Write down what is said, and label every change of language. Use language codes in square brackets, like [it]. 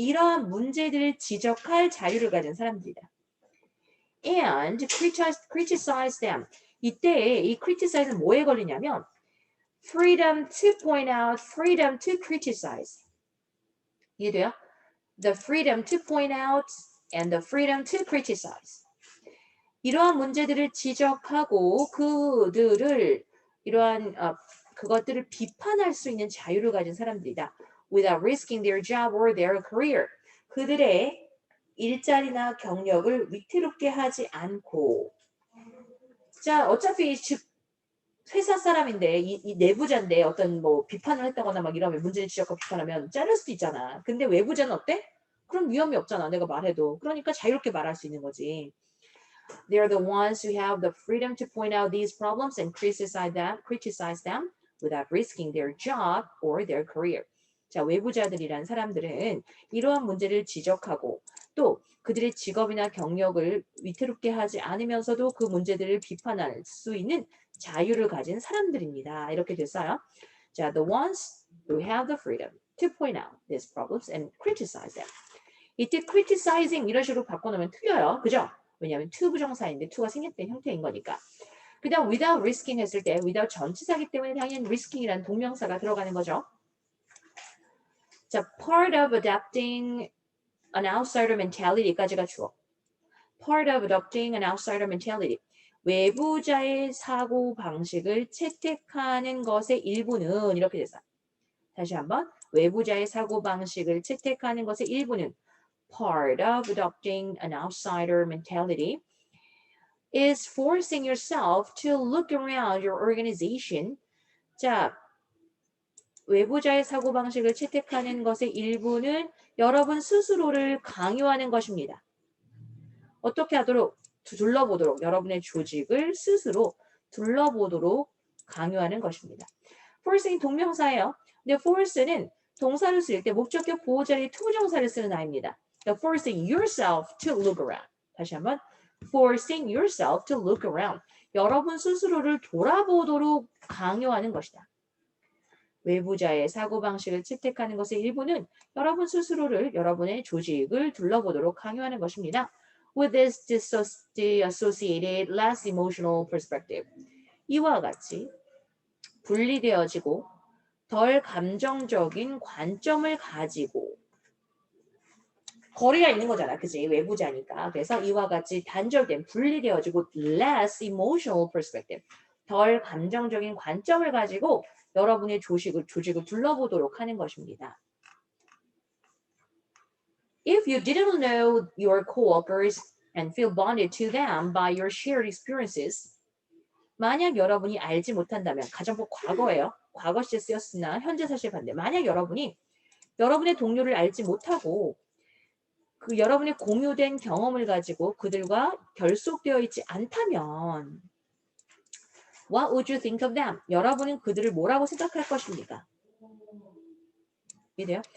[ko] 이러한 문제들을 지적할 자유를 가진 사람들이다. [en] And criticize them. [ko] 이때 이 criticize는 뭐에 걸리냐면 [en] freedom to point out, freedom to criticize. [ko] 이해돼요? [en] The freedom to point out and the freedom to criticize. [ko] 이러한 문제들을 지적하고 그들을 이러한 그것들을 비판할 수 있는 자유를 가진 사람들이다. [en] Without risking their job or their career. [ko] 그들의 일자리나 경력을 위태롭게 하지 않고. 자, 어차피 회사 사람인데 이 내부자인데 어떤 뭐 비판을 했다거나 막 이러면 문제를 지적하고 비판하면 자를 수도 있잖아. 근데 외부자는 어때? 그럼 위험이 없잖아. 내가 말해도. 그러니까 자유롭게 말할 수 있는 거지. [en] They are the ones who have the freedom to point out these problems and criticize them without risking their job or their career. [ko] 자, 외부자들이란 사람들은 이러한 문제를 지적하고 또 그들의 직업이나 경력을 위태롭게 하지 않으면서도 그 문제들을 비판할 수 있는 자유를 가진 사람들입니다. 이렇게 됐어요. [en] 자, the ones who have the freedom to point out these problems and criticize them. [ko] 이때 criticizing 이런 식으로 바꿔놓으면 틀려요. 그죠? 왜냐하면 to 부정사인데 to가 생략된 형태인 거니까. 그 다음 [en] without risking [ko] 했을 때 without 전치사기 때문에 당연히 risking이라는 동명사가 들어가는 거죠. 자, [en] part of adapting an outsider mentality [ko] 까지가 주어. [en] part of adopting an outsider mentality. [ko] 외부자의 사고 방식을 채택하는 것의 일부는 이렇게 됐어요. 다시 한번 외부자의 사고 방식을 채택하는 것의 일부는 [en] part of adopting an outsider mentality is forcing yourself to look around your organization. [ko] 자, 외부자의 사고방식을 채택하는 것의 일부는 여러분 스스로를 강요하는 것입니다. 어떻게 하도록? 둘러보도록, 여러분의 조직을 스스로 둘러보도록 강요하는 것입니다. forcing 동명사예요. 근데 force는 동사를 쓸 때 목적격 보호자리 투부정사를 쓰는 아입니다. 그러니까 [en] forcing yourself to look around. [ko] 다시 한번 [en] forcing yourself to look around. [ko] 여러분 스스로를 돌아보도록 강요하는 것이다. 외부자의 사고방식을 채택하는 것의 일부는 여러분 스스로를, 여러분의 조직을 둘러보도록 강요하는 것입니다. [en] With this associated less emotional perspective. [ko] 이와 같이 분리되어지고 덜 감정적인 관점을 가지고 거리가 있는 거잖아. 그치? 외부자니까. 그래서 이와 같이 단절된, 분리되어지고 [en] less emotional perspective. [ko] 덜 감정적인 관점을 가지고 여러분의 조직을 둘러보도록 하는 것입니다. [en] If you didn't know your coworkers and feel bonded to them by your shared experiences, [ko] 만약 여러분이 알지 못한다면, 가정법 과거예요. 과거 시제 쓰였으나 현재 사실 반대. 만약 여러분이 여러분의 동료를 알지 못하고 그 여러분의 공유된 경험을 가지고 그들과 결속되어 있지 않다면 [en] What would you think of them? [ko] 여러분은 그들을 뭐라고 생각할 것입니까? 이래요?